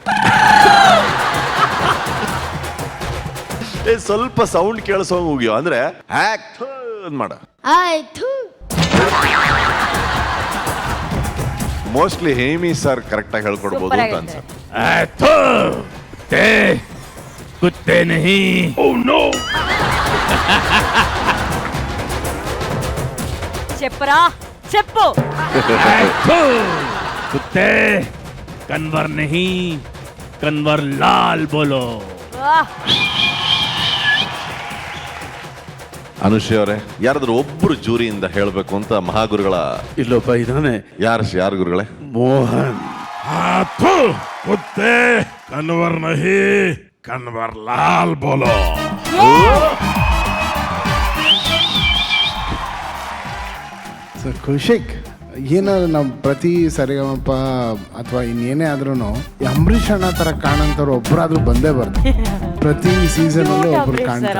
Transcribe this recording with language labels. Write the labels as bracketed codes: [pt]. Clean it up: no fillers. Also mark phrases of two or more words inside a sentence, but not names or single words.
[kn] ಸ್ವಲ್ಪ ಸೌಂಡ್ ಕೇಳಿಸೋಂಗ್ ಉಗಿಯೋ, ಅಂದ್ರೆ ಮಾಡ. ಆಯ್ತು. ಮೋಸ್ಟ್ಲಿ ಹೇಮಿ ಸರ್ ಕರೆಕ್ಟ್ ಆಗಿ ಹೇಳ್ಕೊಡ್ಬೋದು ಅಂತ ಅನ್ಸುತ್ತೆ. [hi] कुत्ते नहीं. [en] Oh no. [te] చెప్పరా చెప్పు. [hi] कुत्ते कन्वर नहीं कन्वर लाल बोलो. [kn] ಅನುಶ್ರೀ ಅವರೇ, ಯಾರಾದ್ರೂ ಒಬ್ರು ಜೂರಿಯಿಂದ ಹೇಳ್ಬೇಕು ಅಂತ ಮಹಾಗುರುಗಳ. ಇಲ್ಲೊಬ್ಬ ಇದ್ದಾನೆ. ಯಾರು ಗುರುಗಳೇ? ಮೋಹನ್. [hi] कुत्ते कन्वर नहीं कन्वर लाल बोलो. [kn] ಸರ್ ಕೌಶಿಕ್, ಏನಾದ್ರು ನಾವು ಪ್ರತಿ ಸರಿಗಮಪ ಅಥವಾ ಇನ್ನೇನೇ ಆದ್ರೂ ಅಂಬರೀಷ್ ಅಣ್ಣ ಥರ ಕಾಣಂತವ್ರು ಒಬ್ಬರಾದ್ರೂ ಬಂದೇ ಬರ್ತಾರೆ. ಪ್ರತಿ ಸೀಸನಲ್ಲೂ ಒಬ್ರು ಕಾಣ್ತಾರೆ.